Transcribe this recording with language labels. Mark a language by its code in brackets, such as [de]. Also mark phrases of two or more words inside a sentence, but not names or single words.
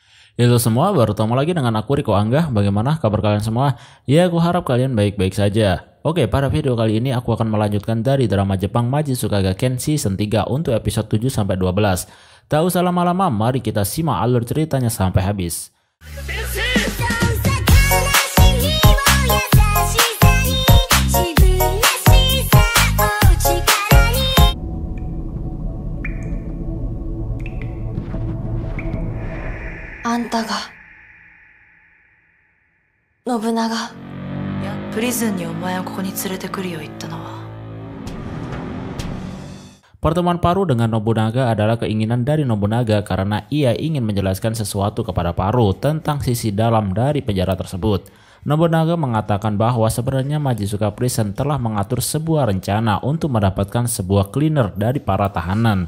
[id] Itu semua bertemu lagi dengan aku Riko Angga. Bagaimana kabar kalian semua? Ya, aku harap kalian baik-baik saja. Oke, pada video kali ini aku akan melanjutkan dari drama Jepang Majitsuka Ken Season 3 untuk episode 7-12. Tak usah lama-lama, mari kita simak alur ceritanya sampai habis. [ja] あんたが信長。いや、プリズンにお前をここに連れてくるよ言ったのは。 [id] Pertemuan Paru dengan Nobunaga adalah keinginan dari Nobunaga karena ia ingin menjelaskan sesuatu kepada Paru tentang sisi dalam dari penjara tersebut. Nobunaga mengatakan bahwa sebenarnya Majitsuka Prison telah mengatur sebuah rencana untuk mendapatkan sebuah cleaner dari para tahanan.